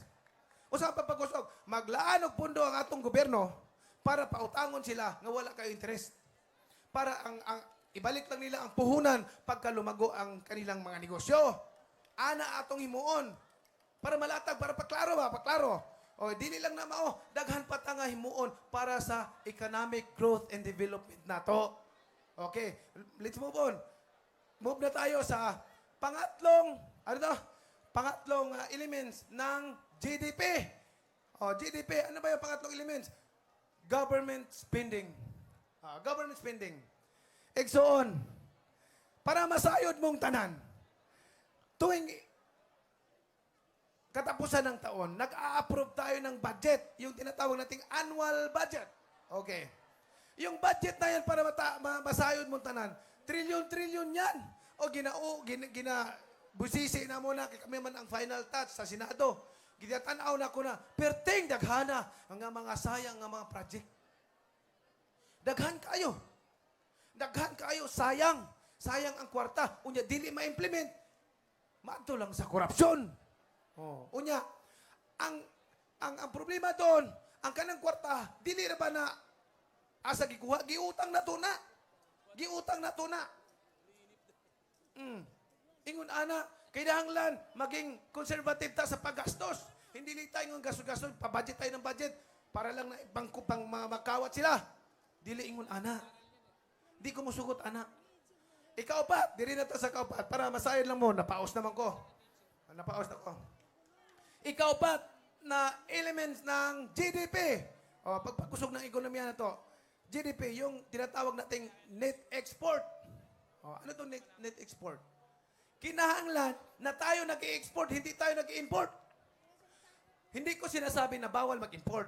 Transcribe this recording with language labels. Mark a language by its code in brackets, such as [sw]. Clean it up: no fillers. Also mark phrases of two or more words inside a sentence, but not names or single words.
[ceb] Usa pagpakusog, maglaan og pundo ang atong gobyerno para pautangon sila nga wala kayo interest. [tl] Para ang ibalik lang nila ang puhunan pagka lumago ang kanilang mga negosyo. [ceb] Ana atong himuon para malatag, para paklaro. O dili lang na mao, daghan pa ta nga himuon para sa [en] economic growth and development [ceb] nato. [en] Okay, let's move on. [tl] Move na tayo sa pangatlong elements ng GDP. GDP, ano ba yung pangatlong elements? [en] Government spending. Government spending. [tl] Igsoon, [ceb] para masayod mong tanan, [tl] tuwing katapusan ng taon, nag-a-approve tayo ng budget, yung tinatawag nating [en] annual budget. [tl] Okay. Yung budget na yan [ceb] para masayod mong tanan, [tl] trilyon-trilyon yan. [ceb] O busisi na muna, kami man ang [en] final touch [ceb] sa Senado. Ginatanaw na ko na, perting daghana ang mga sayang nga mga project. Daghan kayo, sayang. Sayang ang kwarta. Unya, dili ma-implement. Maadto lang sa korupsyon. Unya, ang problema doon, ang kanang kwarta, dili ra ba na asa gikuha, giutang na to na. Ingon ana, [tl] kailangan maging conservative ta sa paggastos. Hindi li tayo ng gastos, pabudget tayo ng budget para lang na pang makawat sila. [ceb] Dili ingon ana. Di ko musugot ana. Ikaupat, diri na ta sa kaupat para masayad lang mo, napaos naman ko. [tl] Ikaupat na elements ng GDP. Pagpakusog ng ekonomiya na to. GDP, yung tinatawag nating [en] net export. [tl] Ano to [en] net export? [tl] Kinahanglan na tayo nag-i-export, hindi tayo nag-i-import. Hindi ko sinasabi na bawal mag-import.